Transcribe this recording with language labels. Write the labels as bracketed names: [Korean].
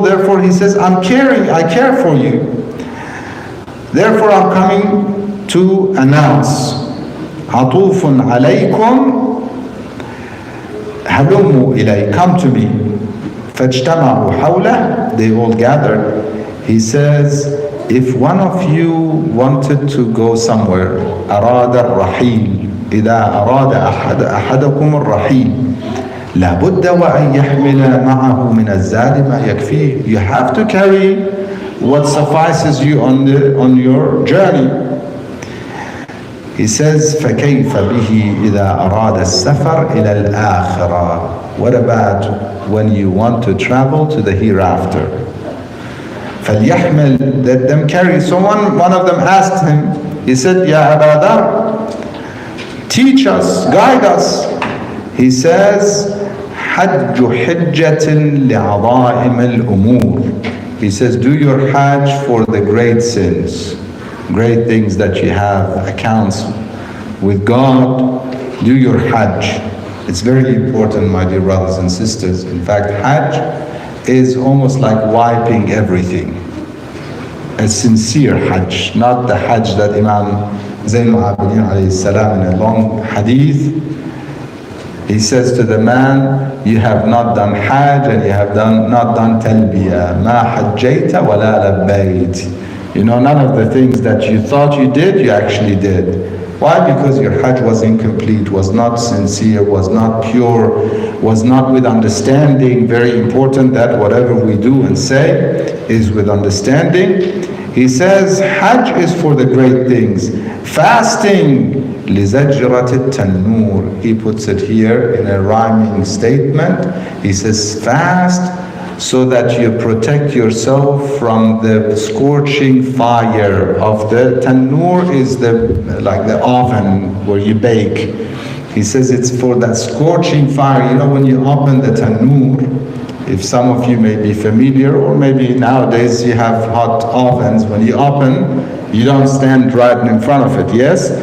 [English] Therefore he says, I care for you. Therefore I'm coming to announce, [Arabic] Atufun alaykum, halummu ilay, [English] come to me. [Arabic] فَاجْتَمَعُوا حَوْلَهُ, [English] they all gathered. He says, if one of you wanted to go somewhere, [Arabic] أراد الرحيل, إذا أراد أحدكم الرحيل لابد وأن يحمل معه من الزاد ما يكفيه. [English] You have to carry what suffices you on your journey. He says, [Arabic] فَكَيْفَ بِهِ إِذَا أَرَادَ السَّفَرْ إِلَى الْآخِرَةِ. [English] What about when you want to travel to the hereafter? [Arabic] فَلْيَحْمِلْ, [English] let them carry. So one of them asked him, he said, Ya Abadar, teach us, guide us. [Arabic] He says, حَجُّ حِجَّةٍ لِعَظَائِمِ الْأُمُورِ. [English] He says, do your hajj for the great sins, great things that you have accounts with God. Do your hajj. It's very important, my dear brothers and sisters. In fact, hajj is almost like wiping everything. A sincere hajj, not the hajj that Imam Zayn al-Abidin alayhi salam in a long hadith, he says to the man, you have not done hajj and you have not done talbiyah. [Arabic] Ma hajjayta wa la labbayt. [English] You know, none of the things that you thought you did, you actually did. Why? Because your hajj was incomplete, was not sincere, was not pure, was not with understanding. Very important that whatever we do and say is with understanding. He says, hajj is for the great things. Fasting, [Arabic] لِزَجْرَةِ التَّنُّورِ. [English] He puts it here in a rhyming statement. He says, fast so that you protect yourself from the scorching fire of the tannoor, is like the oven where you bake. He says it's for that scorching fire. You know, when you open the tannoor, if some of you may be familiar, or maybe nowadays you have hot ovens, when you open, you don't stand right in front of it, yes?